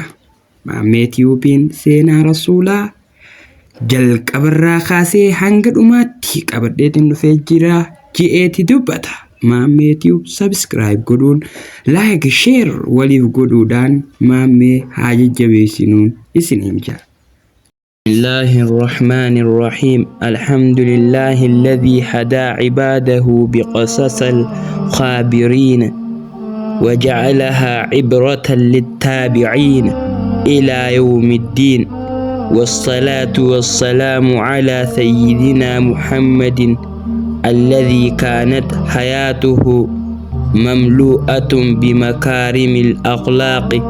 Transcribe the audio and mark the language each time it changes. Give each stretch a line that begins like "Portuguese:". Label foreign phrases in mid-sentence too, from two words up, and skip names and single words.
Oromo: Maammee Tiyuubiin seenaa rasuulaa jalqabarraa kaasee hanga dhumaatti qabadheetiin dhufee jira je'eeti dubbata. Maammee Tiyuub subscribe godhuun
English: like share
Oromo: waliif godhuudhaan maammee haa jajjabeessinuun isiniin jira.
Arabic: بسم الله الرحمن الرحيم الحمد لله الذي هدى عباده بقصص الخابرين وجعلها عبرة للتابعين إلى يوم الدين والصلاة والسلام على سيدنا محمد الذي كانت حياته مملوءة بمكارم الأخلاق